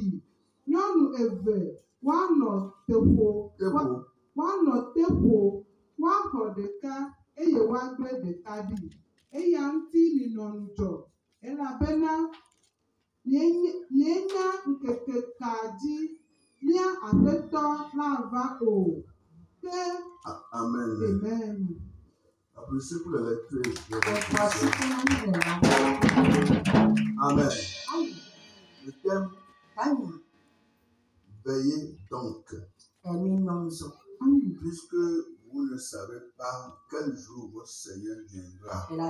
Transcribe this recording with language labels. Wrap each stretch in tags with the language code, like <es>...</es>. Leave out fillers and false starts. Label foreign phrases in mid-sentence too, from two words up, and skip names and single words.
<ee>Nyɔnu eve woanɔ teƒo, woaxɔ ɖeka eye woagblẽ ɖeka ɖi. Eya ŋuti minɔ ŋudzɔ, elabena mienya ŋkeke ka dzi mía Aƒetɔ la va o. Ke Amen.</ee> <fr>Applaudissez pour la lecture. Amen. Le thème, veillez donc. Puisque vous ne savez pas quel jour votre Seigneur viendra.</fr>